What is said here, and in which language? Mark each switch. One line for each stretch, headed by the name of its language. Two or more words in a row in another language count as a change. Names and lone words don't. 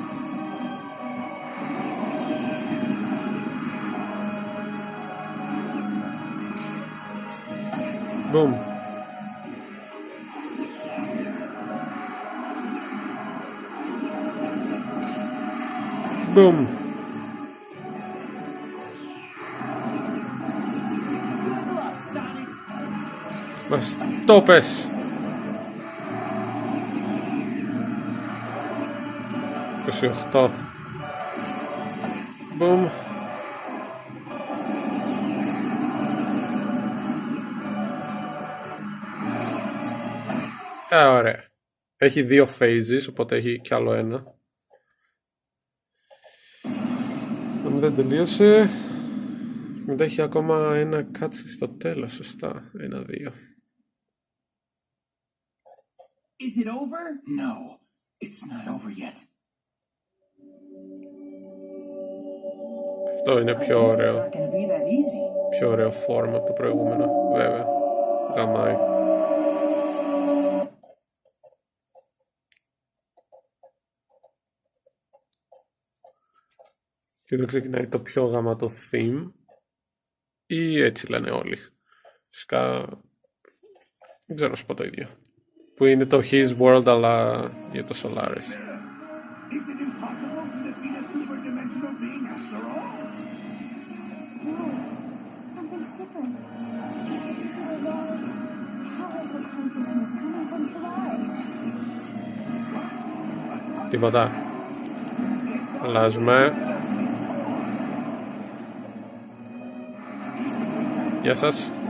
English: Boom. Boom. good luck, Sonic.
Greek: Μας το πες. 28. Boom. Ωραία. Έχει δύο phases, οπότε έχει κι άλλο ένα. Αν δεν τελείωσε, μετά έχει ακόμα ένα cutscene στο τέλος, σωστά. 1-2.
English: Is it over? No, it's not over yet.
Greek: Αυτό είναι
English: I
Greek: πιο
English: guess it's
Greek: ωραίο.
English: not gonna be that easy.
Greek: Πιο ωραίο φόρμα από το προηγούμενο, βέβαια. Γαμάει. Και εδώ ξεκινάει το πιο γαμάτο theme. Ή έτσι λένε όλοι. Φυσικά δεν ξέρω να σου πω το ίδιο. Που είναι το His World αλλά για το Solaris.
English: Is it impossible to defeat a super-dimensional being after all? No, something's different. There was all powerful consciousness coming from Solaris.
Greek: Τίποτα. Αλλάζουμε. Γεια σας.